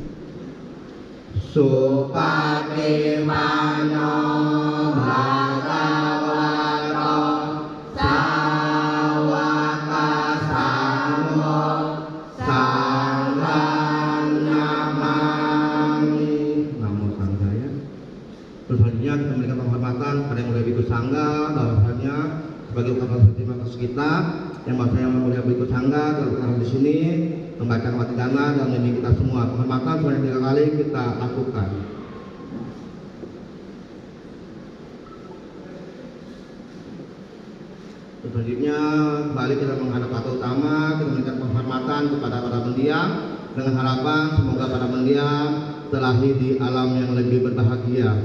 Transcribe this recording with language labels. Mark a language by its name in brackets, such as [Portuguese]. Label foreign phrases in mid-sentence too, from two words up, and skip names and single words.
[Pali] Supatimano bhagavato sawaka sangho sanghang namami. Namo Sanghaya. [Indonesian] Terus selanjutnya kita memberikan penghormatan pada yang mulia Bhikkhu Sangha, bahwasanya sebagai ungkapan terima kasih kita yang bahwasanya yang mulia Bhikkhu Sangha dalam di sini membacakan Patidana dan membimbing kita semua. Penghormatan sebanyak 3 kali kita lakukan. Selanjutnya kembali kita menghadap atau utama, kita memberikan penghormatan kepada para mendiang dengan harapan semoga para mendiang terlahir di alam yang lebih berbahagia.